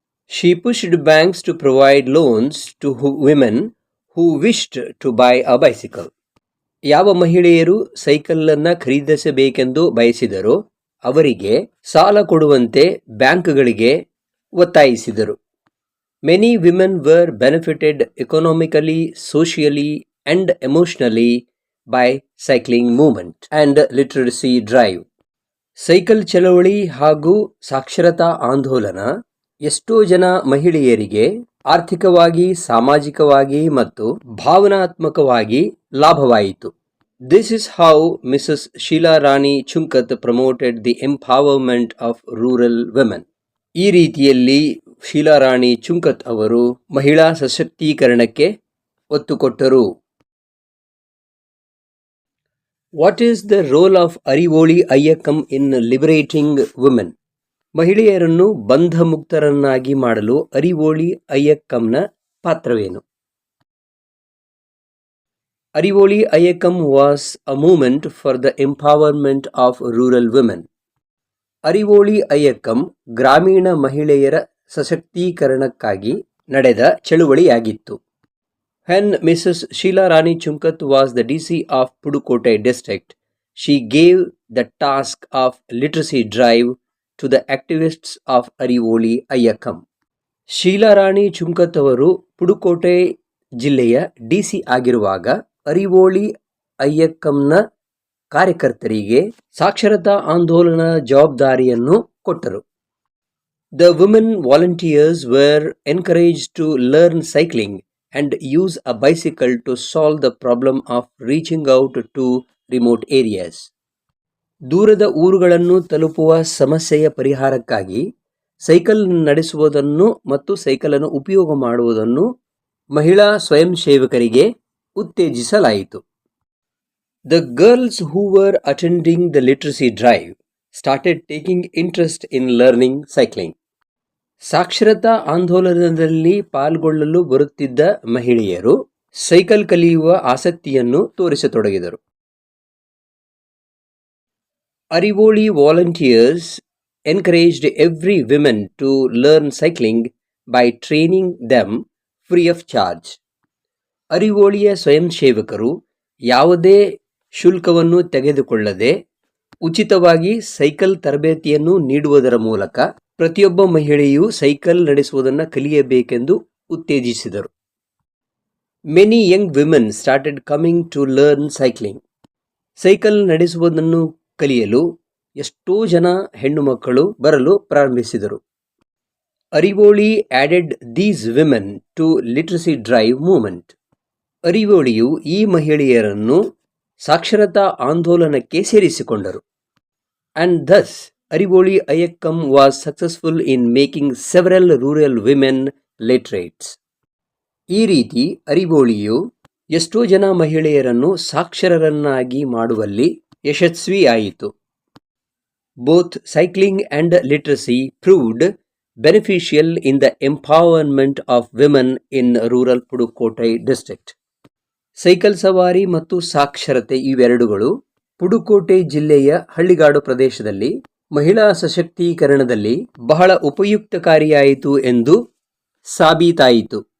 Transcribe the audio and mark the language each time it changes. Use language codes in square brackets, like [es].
[en] She pushed banks to provide loans to women who wished to buy a bicycle. [kn] ಯಾವ ಮಹಿಳೆಯರು ಸೈಕಲನ್ನು ಖರೀದಿಸಬೇಕೆಂದು ಬಯಸಿದರೋ ಅವರಿಗೆ ಸಾಲ ಕೊಡುವಂತೆ ಬ್ಯಾಂಕ್ಗಳಿಗೆ ಒತ್ತಾಯಿಸಿದರು. [en] Many women were benefited economically, socially and emotionally by cycling movement and literacy drive. [kn] Cycle ಚಳವಳಿ ಹಾಗೂ ಸಾಕ್ಷರತಾ ಆಂದೋಲನ ಎಷ್ಟೋ ಜನ ಮಹಿಳೆಯರಿಗೆ ಆರ್ಥಿಕವಾಗಿ, ಸಾಮಾಜಿಕವಾಗಿ ಮತ್ತು ಭಾವನಾತ್ಮಕವಾಗಿ ಲಾಭವಾಯಿತು. [en] This is how Mrs. Sheila Rani Chunkat promoted the empowerment of rural women. [kn] ಈ ರೀತಿಯಲ್ಲಿ ಶೀಲಾರಾಣಿ ಚುಂಕತ್ ಅವರು ಮಹಿಳಾ ಸಶಕ್ತೀಕರಣಕ್ಕೆ ಒತ್ತು ಕೊಟ್ಟರು. [en] What is the role of Arivoli Iyakkam in liberating women? [kn] ಮಹಿಳೆಯರನ್ನು ಬಂಧಮುಕ್ತರನ್ನಾಗಿ ಮಾಡಲು ಅರಿವೋಳಿ ಅಯ್ಯಕ್ಕಂನ ಪಾತ್ರವೇನು? [en] Arivoli Iyakkam was a movement for the empowerment of rural women. [kn] ಅರಿವೋಳಿ ಅಯ್ಯಕ್ಕಂ ಗ್ರಾಮೀಣ ಮಹಿಳೆಯರ ಸಶಕ್ತೀಕರಣಕ್ಕಾಗಿ ನಡೆದ ಚಳುವಳಿಯಾಗಿತ್ತು. [en] When Mrs. Sheila Rani Chunkat was the DC of Pudukkottai district, she gave the task of literacy drive to the activists of Arivoli Ayyakkam. [kn] Sheila ರಾಣಿ ಚುಂಕತ್ ಅವರು ಪುಡುಕೋಟೆ ಜಿಲ್ಲೆಯ DC ಆಗಿರುವಾಗ ಅರಿವೋಳಿ ಅಯ್ಯಕ್ಕಂನ ಕಾರ್ಯಕರ್ತರಿಗೆ ಸಾಕ್ಷರತಾ ಆಂದೋಲನ ಜವಾಬ್ದಾರಿಯನ್ನು ಕೊಟ್ಟರು. [en] The women volunteers were encouraged to learn cycling and use a bicycle to solve the problem of reaching out to remote areas. [kn] ದೂರದ ಊರುಗಳನ್ನು ತಲುಪುವ ಸಮಸ್ಯೆಯ ಪರಿಹಾರಕ್ಕಾಗಿ ಸೈಕಲ್ ನಡೆಸುವುದನ್ನು ಮತ್ತು ಸೈಕಲನ್ನು ಉಪಯೋಗ ಮಾಡುವುದನ್ನು ಮಹಿಳಾ ಸ್ವಯಂ ಸೇವಕರಿಗೆ ಉತ್ತೇಜಿಸಲಾಯಿತು. [en] The girls who were attending the literacy drive started taking interest in learning cycling. [kn] ಸಾಕ್ಷರತಾ ಆಂದೋಲನದಲ್ಲಿ ಪಾಲ್ಗೊಳ್ಳಲು ಬರುತ್ತಿದ್ದ ಮಹಿಳೆಯರು ಸೈಕಲ್ ಕಲಿಯುವ ಆಸಕ್ತಿಯನ್ನು ತೋರಿಸತೊಡಗಿದರು. [en] Arivoli volunteers encouraged every woman to learn cycling by training them free of charge. [kn] ಅರಿವೋಳಿಯ ಸ್ವಯಂ ಸೇವಕರು ಯಾವುದೇ ಶುಲ್ಕವನ್ನು ತೆಗೆದುಕೊಳ್ಳದೆ ಉಚಿತವಾಗಿ ಸೈಕಲ್ ತರಬೇತಿಯನ್ನು ನೀಡುವುದರ ಮೂಲಕ ಪ್ರತಿಯೊಬ್ಬ ಮಹಿಳೆಯೂ ಸೈಕಲ್ ನಡೆಸುವುದನ್ನು ಕಲಿಯಬೇಕೆಂದು ಉತ್ತೇಜಿಸಿದರು. [en] Many young women started coming to learn cycling. [kn] Cycle ನಡೆಸುವುದನ್ನು ಕಲಿಯಲು ಎಷ್ಟೋ ಜನ ಹೆಣ್ಣು ಮಕ್ಕಳು ಬರಲು ಪ್ರಾರಂಭಿಸಿದರು. [en] Arivoli added these women to literacy drive movement. [kn] ಅರಿವೋಳಿಯು ಈ ಮಹಿಳೆಯರನ್ನು ಸಾಕ್ಷರತಾ ಆಂದೋಲನಕ್ಕೆ ಸೇರಿಸಿಕೊಂಡರು. [en] And thus Arivoli Ayyakkam was successful in making several rural women literates. [kn] ಈ ರೀತಿ ಅರಿವೋಳಿಯು ಎಷ್ಟೋ ಜನ ಮಹಿಳೆಯರನ್ನು ಸಾಕ್ಷರರನ್ನಾಗಿ ಮಾಡುವಲ್ಲಿ ಯಶಸ್ವಿಯಾಯಿತು. [en] Both cycling and literacy proved beneficial in the empowerment of women in rural Pudukkottai district. [kn] Cycle ಸವಾರಿ ಮತ್ತು ಸಾಕ್ಷರತೆ ಇವೆರಡುಗಳು ಪುಡುಕೋಟೆ ಜಿಲ್ಲೆಯ ಹಳ್ಳಿಗಾಡು ಪ್ರದೇಶದಲ್ಲಿ ಮಹಿಳಾ ಸಶಕ್ತೀಕರಣದಲ್ಲಿ ಬಹಳ ಉಪಯುಕ್ತಕಾರಿಯಾಯಿತು ಎಂದು ಸಾಬೀತಾಯಿತು.